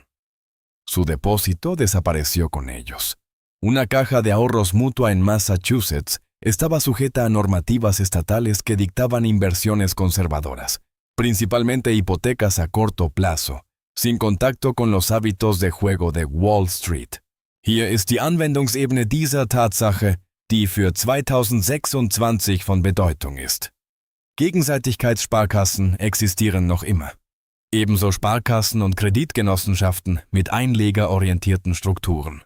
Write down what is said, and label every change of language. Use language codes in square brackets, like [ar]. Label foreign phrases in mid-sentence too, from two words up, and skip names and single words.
[es] Su depósito desapareció con ellos. Una caja de ahorros mutua en Massachusetts estaba sujeta a normativas estatales que dictaban inversiones conservadoras, principalmente hipotecas a corto plazo, sin contacto con los hábitos de juego de Wall Street. [de] Hier ist die Anwendungsebene dieser Tatsache, die für 2026 von Bedeutung ist. Gegenseitigkeitssparkassen existieren noch immer. Ebenso Sparkassen und Kreditgenossenschaften mit einlegerorientierten Strukturen.